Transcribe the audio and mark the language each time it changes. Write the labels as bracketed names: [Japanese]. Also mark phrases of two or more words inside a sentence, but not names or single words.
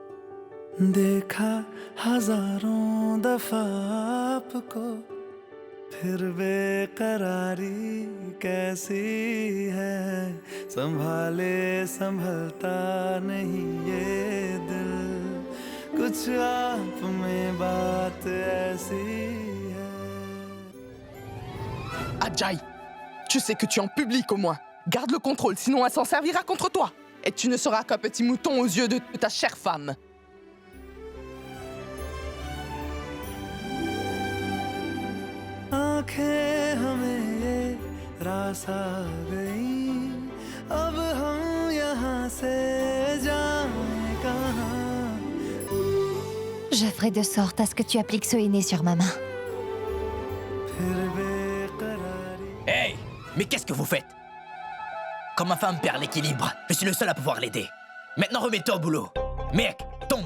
[Hindi] देखा हजारों दफा आपको फिर बेकरारी कैसी है संभाले संभलता नहीं ये दिल कुछ आप में बात ऐसी है. [French] Ajay, tu sais que tu es en public au moins. Garde le contrôle, sinon elle s'en servira contre toi. Et tu ne seras qu'un petit mouton aux yeux de ta chère femme. [Hindi] आंखें हमें ये रास आ गई अब हम यहाँ से जाएं कहाँ. [French] Je ferai de sorte à ce que tu appliques ce henné sur ma main. Hey, mais qu'est-ce que vous faites? Quand ma femme perd l'équilibre, je suis le seul à pouvoir l'aider. Maintenant remets-toi au boulot. Mec, tombe.